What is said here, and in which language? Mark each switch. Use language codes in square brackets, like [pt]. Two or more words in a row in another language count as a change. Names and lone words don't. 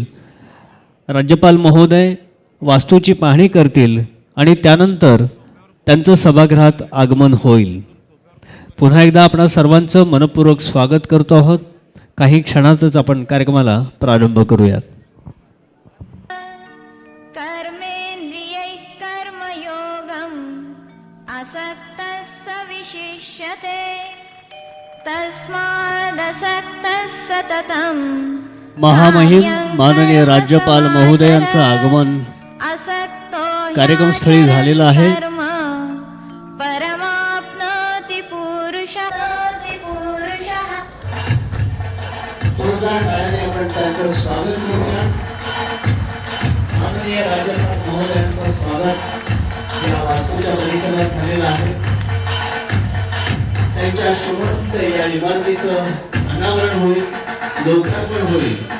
[mr] राज्यपाल महोदय वास्तूची पाहणी करतील आणि त्यानंतर त्यांचं सभागृहात आगमन होईल. पुन्हा एकदा आपणा सर्वांचं मनपूर्वक स्वागत करतो आहोत. काही क्षणातच आपण कार्यक्रमाला प्रारंभ करूयात. [sa] कर्मेंद्रियै कर्मयोगं आसक्तः स विशिष्यते तस्मादसक्तः सततं. [mr] महामहिम माननीय राज्यपाल महोदयांचं आगमन [sa] असक्तो [mr] कार्यक्रमस्थळी झालेलं आहे. [sa] परमाप्नोति पुरुषः. [mr] जोरदार टाळ्याने आपण त्यांचं स्वागत करूया. माननीय राज्यपाल महोदयांचं स्वागत या वास्तूच्या परिसरात झालेलं आहे. त्यांच्या शुभ हस्ते या इमारतीचं अनावरण होईल, लोकार्पण होईल.